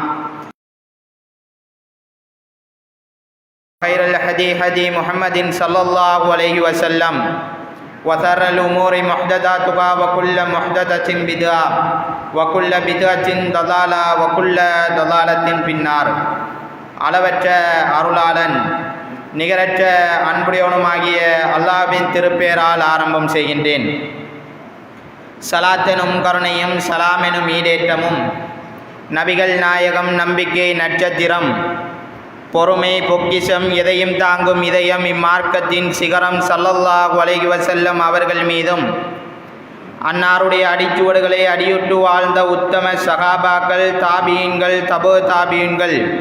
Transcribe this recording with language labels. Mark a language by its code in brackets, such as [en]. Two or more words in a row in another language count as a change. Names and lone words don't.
[ar] خير الهدي هدي محمد صلى الله عليه وسلم وشر الأمور محدثاتها وكل محدثة بدعة وكل بدعة ضلالة وكل ضلالة في النار. [ta] அளவற்ற அருளாளன் நிகரற்ற அன்புடையவனுமாகிய அல்லாஹ்வின் திருப்பெயரால் ஆரம்பம் செய்கின்றேன். சலாத்தெனும் கருணையும் சலாமெனும் ஈடேற்றமும் நபிகள் நாயகம் நம்பிக்கை நட்சத்திரம் பொறுமை பொக்கிஷம் எதையும் தாங்கும் இதயம் இம்மார்க்கத்தின் சிகரம் [ar] صلى الله عليه وسلم [ta] அவர்கள் மீதும் அன்னாருடைய அடிச்சுவடுகளை அடியுட்டு வாழ்ந்த உத்தம சகாபாக்கள் தாபீன்கள் தபோ தாபீன்கள்